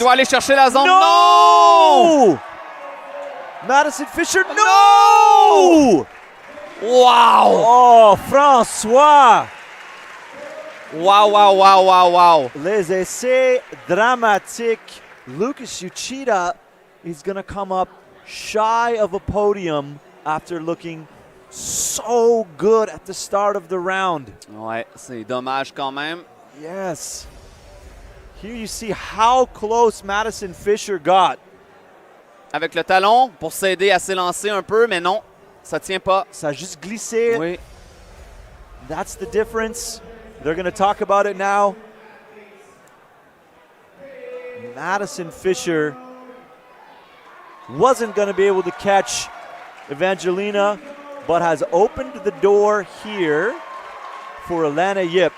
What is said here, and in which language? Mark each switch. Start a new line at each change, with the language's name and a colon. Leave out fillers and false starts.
French: Il doit aller chercher la zone.
English: No! Madison Fisher, no! Wow! Oh, François. Wow, wow, wow, wow, wow.
French: Les essais dramatiques.
English: Lucas Uchida is going to come up shy of a podium after looking so good at the start of the round.
French: Ouais, c'est dommage quand même.
English: Yes. Here you see how close Madison Fisher got.
French: Avec le talon pour s'aider à s'élancer un peu, mais non, ça tient pas. Ça a juste glissé. Oui.
English: That's the difference. They're going to talk about it now. Madison Fisher wasn't going to be able to catch Evangelina, but has opened the door here for Alannah Yip.